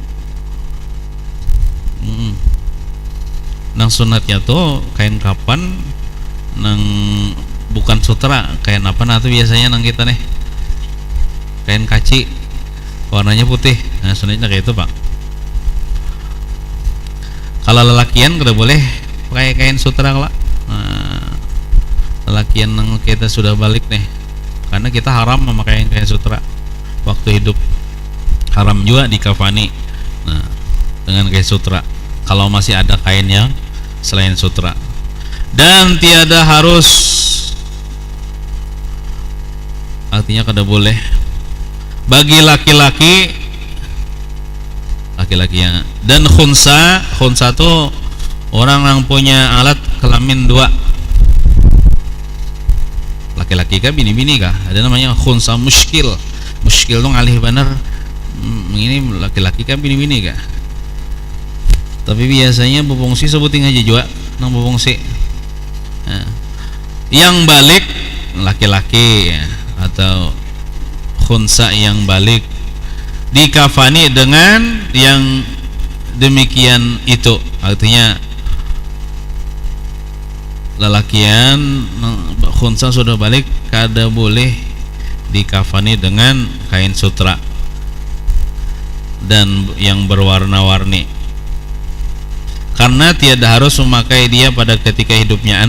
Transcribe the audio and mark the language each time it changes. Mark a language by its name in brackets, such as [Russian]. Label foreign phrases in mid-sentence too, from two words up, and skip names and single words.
[Banjar] Nang sunatnya tuh kain kapan nang bukan sutra, kain apa nah tuh biasanya nang kita nih kain kaci warnanya putih. Nah sunatnya kayak itu pak. Kalau lelakian kada boleh pakai kain sutra lah. Nah, lelakian nang kita sudah balik nih, karena kita haram memakai kain sutra waktu hidup, haram juga dikafani. Nah dengan kain sutra kalau masih ada kain yang selain sutra. Dan tiada harus, artinya kada boleh bagi laki-laki yang, dan khunsa tuh orang yang punya alat kelamin dua, laki-laki kah bini-bini kah, ada namanya khunsa muskil tuh ngalih bener, ini laki-laki kah bini-bini kah. Tapi biasanya bubungsi sebutin aja juga nang bubungsi. Nah, yang balik laki-laki ya, atau khunsa yang balik dikafani dengan yang demikian itu, artinya lelakian khunsa sudah balik kada boleh dikafani dengan kain sutra dan yang berwarna-warni, karena tiada harus memakai dia pada ketika hidupnya.